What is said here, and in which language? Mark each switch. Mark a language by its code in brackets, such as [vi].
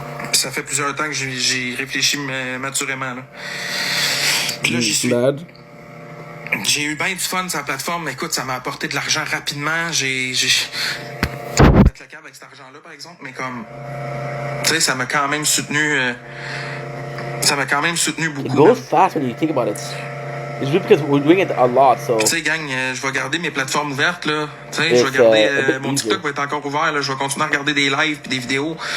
[fr] Puis ça fait plusieurs temps que j'ai réfléchi maturément, là. Puis là, j'y suis. J'ai eu bien du fun sur la plateforme, mais écoute, ça m'a apporté de l'argent rapidement. J'ai le câble avec cet argent-là, par exemple, mais comme, tu sais, ça m'a quand même soutenu beaucoup. [en] It goes fast when you think about it. It's just because we're doing it a lot, so... [fr] Tu sais, gang, je vais garder mes plateformes ouvertes, là. Tu sais, je vais garder... mon TikTok va être encore ouvert, là. Je vais continuer à regarder des lives puis des vidéos.